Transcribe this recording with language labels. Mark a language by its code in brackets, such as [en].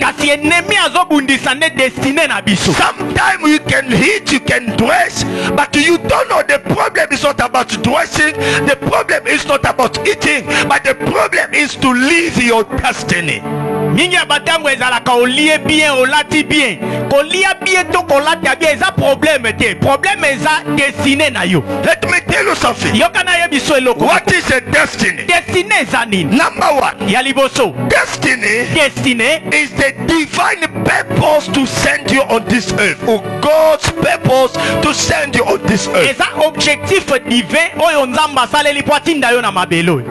[ln] Kasi enemi azobundisa ne destinée na biso. [en] Sometimes you can eat, you can dress, but you don't know the problem is not about dressing. The problem is not about eating, but the problem is to live your destiny. [ln] Mingi ya batango ezalaka olie bien, olati bien. Kolia [fr] bien [ln] to kolata bien eza problème te. Problème eza destinée na yo. [en] Let me tell you something. [ln] Yokana yebiso eloko. [en] What is a destiny? [ln] Destinée eza nini? [en] Number one, [ln] Ya liboso. [en] destiny [fr] Destinée [en] is the divine purpose to send you on this earth, or God's purpose to send you on this earth. [ln] eza objectif divin oyo nzambe asaleli po atinda yo na mabelo.